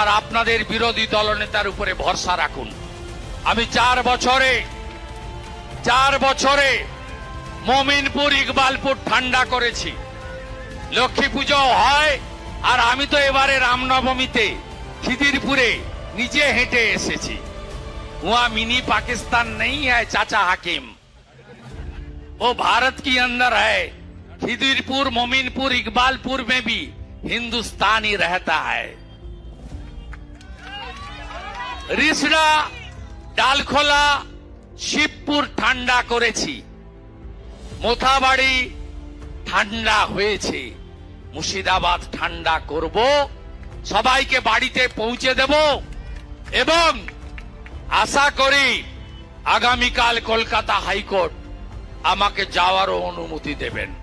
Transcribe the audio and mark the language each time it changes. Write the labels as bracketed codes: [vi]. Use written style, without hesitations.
[bn] আর আপনাদের বিরোধী দলনেতার উপরে ভরসা রাখুন। আমি 4 বছরে মমিনপুর, ইকবালপুর ঠান্ডা করেছি। লক্ষ্মী পুজো হয়, আর আমি তো এবারে রামনবমীতে খিদিরপুরে নিজে হেঁটে এসেছি। [hi] वहां मिनी पाकिस्तान नहीं है चाचा हाकिम, वो भारत के अंदर है। खिदिरपुर, मोमिनपुर, इकबालपुर में भी हिंदुस्तानी रहता है। [bn] रिसड़ा, डालखोला, शिवपुर ঠান্ডা করেছি, মোথাবাড়ি ঠান্ডা হয়েছে, মুর্শিদাবাদ ঠান্ডা করব, সবাইকে বাড়িতে পৌঁছে দেব এবং আশা করি আগামীকাল কলকাতা হাইকোর্ট আমাকে যাওয়ারও অনুমতি দেবেন।